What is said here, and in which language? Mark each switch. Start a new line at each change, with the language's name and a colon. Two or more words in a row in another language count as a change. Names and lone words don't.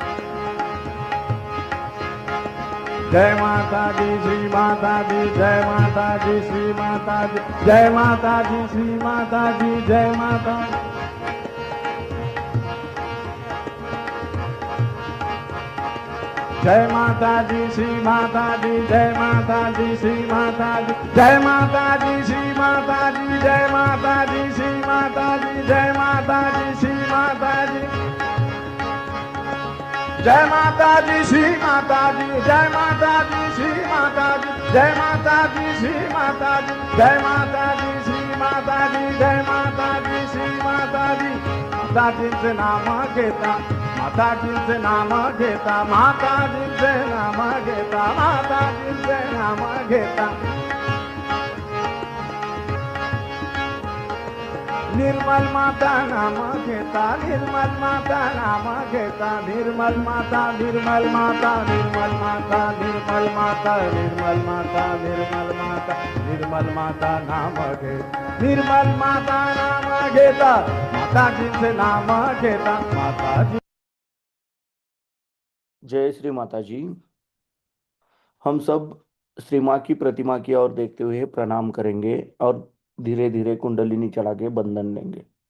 Hindi: जय माता दी श्री माता दी जय माता दी श्री माता दी जय माता दी श्री माता दी जय माता जय माता दी श्री माता दी जय माता दी श्री माता दी जय माता दी श्री माता दी जय माता दी श्री माता दी जय माता दी श्री माता दी जय माता दी श्री माता दी जय माता दी श्री माता दी जय माता दी श्री माता दी जय माता दी श्री माता दी जय माता दी श्री माता दी
Marathi: माताजींचे नाम घेता माताजींचे नाम घेता माताजींचे नाम घेता माताजींचे नाम घेता निर्मल माता नाम घेता निर्मल माता नाम घेता निर्मल माता निर्मल माता निर्मल माता निर्मल माता निर्मल माता निर्मल माता निर्मल माता नाम घेता निर्मल माता नाम घेता माताजींचे नाम घेता माताजी। जय श्री माता जी।
Hindi: हम सब श्री माँ की प्रतिमा की ओर देखते हुए प्रणाम करेंगे और धीरे धीरे कुंडलिनी चढ़ा के बंधन लेंगे।